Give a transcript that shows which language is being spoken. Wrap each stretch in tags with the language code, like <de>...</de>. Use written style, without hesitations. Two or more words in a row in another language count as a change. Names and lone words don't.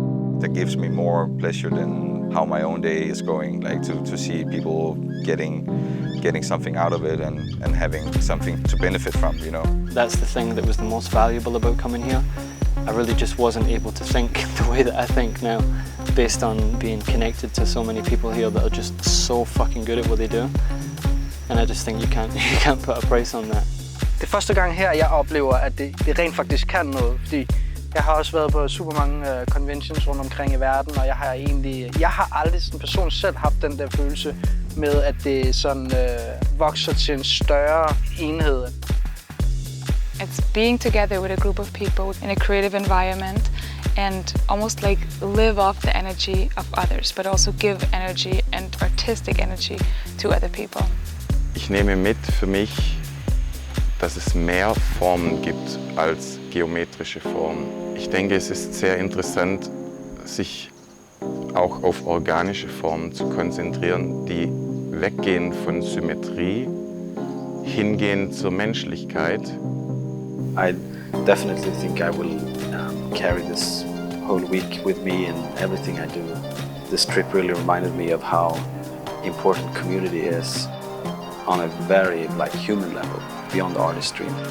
<en>That gives me more pleasure than how my own day is going, like to see people getting something out of it and having something to benefit from, That's the thing that was the most valuable about coming here. I really just wasn't able to think the way that I think now, based on being connected to so many people here that are just so fucking good at what they do. And I just think you can't put a price on that.</en> <da>Det er første gang her, jeg oplever, at det rent faktisk kan noget, fordi jeg har også været på super mange conventions rundt omkring i verden, og jeg har aldrig som person selv haft den der følelse med, at det sådan vokser til en større enhed.</da> <en>It's being together with a group of people in a creative environment and almost like live off the energy of others, but also give energy and artistic energy to other people.</en> <de>Ich nehme mit für mich, dass es mehr Formen gibt als geometrische Formen. Ich denke, es ist sehr interessant, sich auch auf organische Formen zu konzentrieren, die weggehen von Symmetrie, hingehen zur Menschlichkeit.</de> <en>I definitely think I will carry this whole week with me in everything I do. This trip really reminded me of how important community is on a very human level, beyond artistry.</en>